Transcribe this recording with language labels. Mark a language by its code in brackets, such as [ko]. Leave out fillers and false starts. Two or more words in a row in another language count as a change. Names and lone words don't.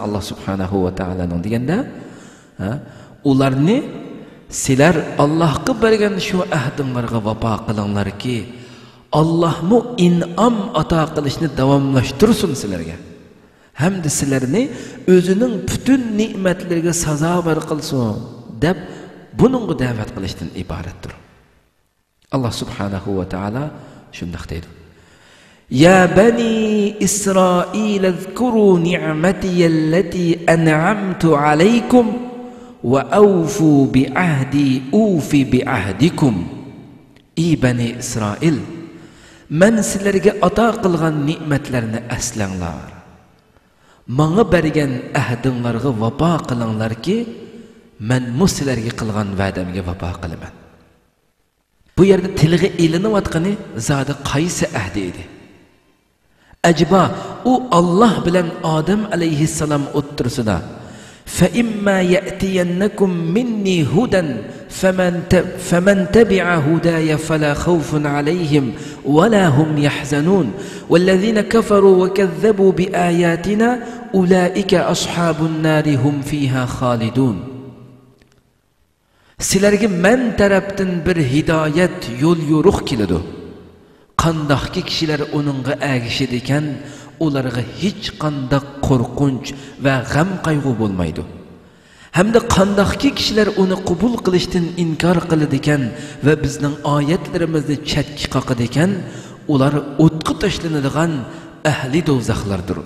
[uz] Alloh subhanahu va taolaning deganda, ularni sizlar Allohga bergan shu ahdinglarga vafo qilinglarki, Allohmu in'om ato qilishni davomlashtirsin sizlarga. Hamda sizlarni o'zining butun ne'matlariga sazobar qilsin deb buningga da'vat qilishdan iboratdir. Alloh [ar] سبحانه وتعالى [uz] shunday deydi: [ar] يا بني إسرائيل اذكروا نعمتي التي أنعمت عليكم وأوفوا بعهدي أوف بعهدكم. [uz] Ey Bani Isroil men sizlarga ato qilgan ne'matlarni eslanglar. Maňa bergen ahdinlarga vafo qilinglar ki, men sizlarga qilgan va'damga vafo qilaman. Bu yerda tilga ilinayotgani zodi qaysi ahdi edi? Acaba u Allah bilan Adam alayhissalom o'ttirsida [ar] فَإِمَّا يَأْتِيَنَّكُمْ مِنِّي هُدًى فَمَنْ تَبِعَ هُدَايَ فَلَا خَوْفٌ عَلَيْهِمْ وَلَا هُمْ يَحْزَنُونَ وَالَّذِينَ كَفَرُوا وَكَذَّبُوا بِآيَاتِنَا أُولَئِكَ أَصْحَابُ النَّارِ هُمْ فِيهَا خَالِدُونَ. [uz] Sizlarga men tarafdan bir hidoyat yo'l yo'ruq keladi. Qandaqki kishilar uningga agishidi ekan, ularga hech qanday qo'rqinch va g'am qayg'u bo'lmaydi. Hamda qandaqki kishilar uni qabul qilishdan inkor qiladi ekan va bizning oyatlarimizni chetga qoqadi ekan, ular o'tqa tashlanadigan ahli do'zaxlardir.